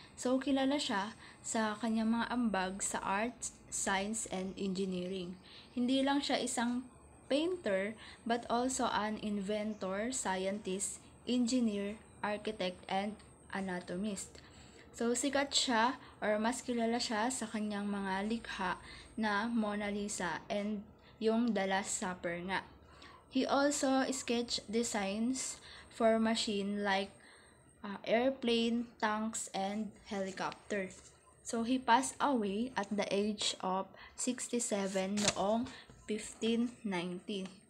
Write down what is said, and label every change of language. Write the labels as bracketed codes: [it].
[tl] So, kilala siya sa kanyang mga ambag sa [en] art, science, and engineering. [tl] Hindi lang siya isang painter, [en] but also an inventor, scientist, engineer, architect, and anatomist. [tl] So, sikat siya or mas kilala siya sa kanyang mga likha na Mona Lisa and yung The Last Supper nga. [en] He also sketched designs for machine like airplane, tanks, and helicopter. So, he passed away at the age of 67 noong 1519.